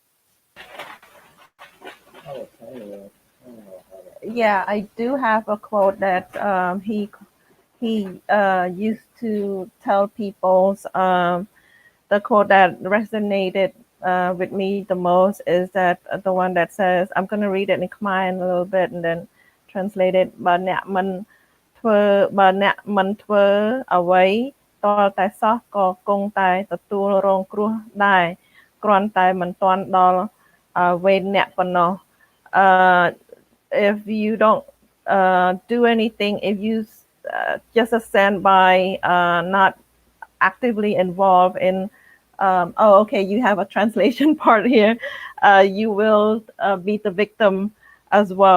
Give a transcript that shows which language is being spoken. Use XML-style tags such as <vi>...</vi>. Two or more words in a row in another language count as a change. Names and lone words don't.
<en>Yeah, I do have a quote that he used to tell people. The quote that resonated with me the most is that the one that says, I'm going to read it in Khmer in a little bit and then translate it.</en> <km>បើអ្នកមិនធ្វើអ្វីតរតែសោះក៏គង់តែទទួលរងគ្រោះដែរគ្រាន់តែមិនទាន់ដល់វេនអ្នកប៉ុណ្ណោះ</km> <en>if you don't do anything, if you just stand by, not actively involved in okay, you have a translation part here. You will be the victim as well.</en>